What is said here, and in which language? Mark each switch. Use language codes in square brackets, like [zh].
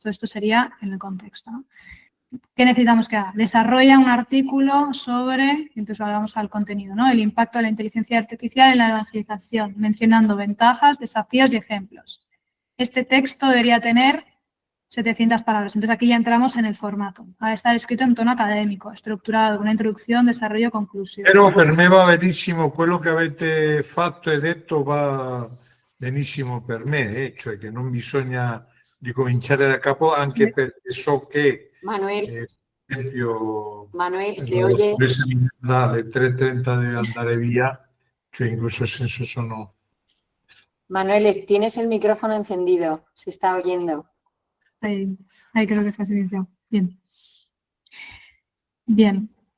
[es] Todo esto sería en el contexto, ¿no? ¿Qué necesitamos que haga? Desarrolla un artículo sobre, entonces vamos al contenido, ¿no?, el impacto de la inteligencia artificial en la evangelización, mencionando ventajas, desafíos y ejemplos. Este texto debería tener 700 palabras. Entonces aquí ya entramos en el formato. Ha de estar escrito [it] in tono accademico, strutturato, con una introduzione, desarrollo, conclusione. Però per me va benissimo quello che avete fatto e detto, va benissimo per me, cioè che non bisogna di cominciare da capo, anche perché so che Manuel, per esempio Manuel, se la [es] oye, [it] dottoressa alle 3:30 deve andare via, cioè in questo senso sono... [es] Manuel, tienes el micrófono encendido, se está oyendo. Ahí creo que se ha silenciado. Bien. Bien.